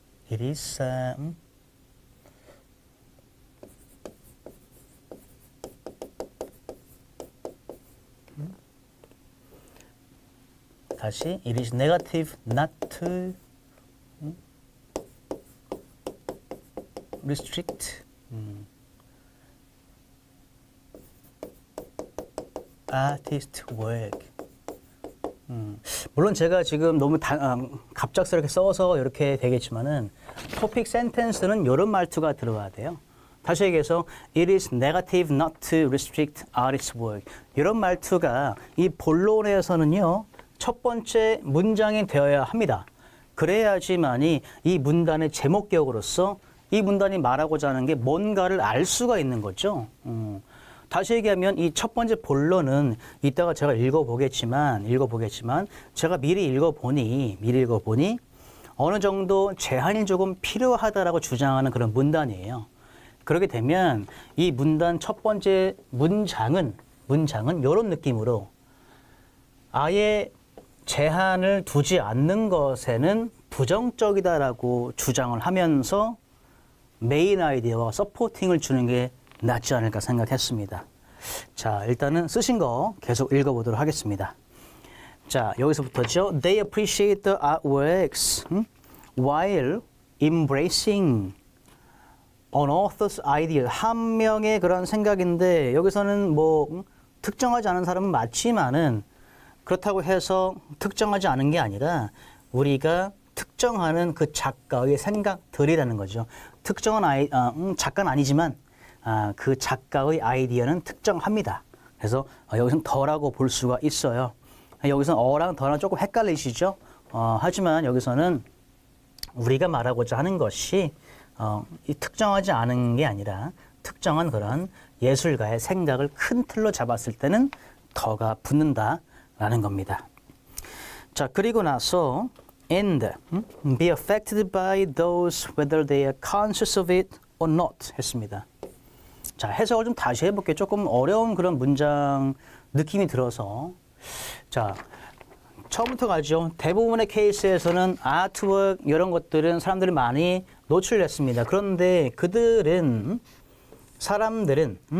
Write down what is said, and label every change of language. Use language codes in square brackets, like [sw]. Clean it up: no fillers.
[en] It is [ko] 다시 [en] it is negative not to restrict artist work. [ko] 물론 제가 지금 너무 갑작스럽게 써서 이렇게 되겠지만은 토픽 센텐스는 이런 말투가 들어가야 돼요. 다시 얘기해서 [en] it is negative not to restrict artist's work. [ko] 이런 말투가 이 본론에서는요. 첫 번째 문장이 되어야 합니다. 그래야지만이 이 문단의 제목격으로서 이 문단이 말하고자 하는 게 뭔가를 알 수가 있는 거죠. 다시 얘기하면 이 첫 번째 본론은 이따가 제가 읽어보겠지만 제가 미리 읽어보니 어느 정도 제한이 조금 필요하다라고 주장하는 그런 문단이에요. 그렇게 되면 이 문단 첫 번째 문장은 이런 느낌으로 아예 제한을 두지 않는 것에는 부정적이다라고 주장을 하면서 메인 아이디어와 서포팅을 주는 게 낫지 않을까 생각했습니다. 자, 일단은 쓰신 거 계속 읽어보도록 하겠습니다. 자, 여기서부터죠. [en] They appreciate the artworks while embracing an author's idea. [ko] 한 명의 그런 생각인데 여기서는 뭐 특정하지 않은 사람은 맞지만은 그렇다고 해서 특정하지 않은 게 아니라 우리가 특정하는 그 작가의 생각들이라는 거죠. 특정한 작가는 아니지만 그 작가의 아이디어는 특정합니다. 그래서 여기서는 더라고 볼 수가 있어요. 여기서는 어랑 더랑 조금 헷갈리시죠? 하지만 여기서는 우리가 말하고자 하는 것이 이 특정하지 않은 게 아니라 특정한 그런 예술가의 생각을 큰 틀로 잡았을 때는 더가 붙는다라는 겁니다. 자, 그리고 나서 [en] and be affected by those whether they are conscious of it or not [ko] 했습니다. 자, 해석을 좀 다시 해볼게요. 조금 어려운 그런 문장 느낌이 들어서. 자, 처음부터 가죠. 대부분의 케이스에서는 아트웍 이런 것들은 사람들이 많이 노출했습니다. 그런데 그들은 사람들이죠.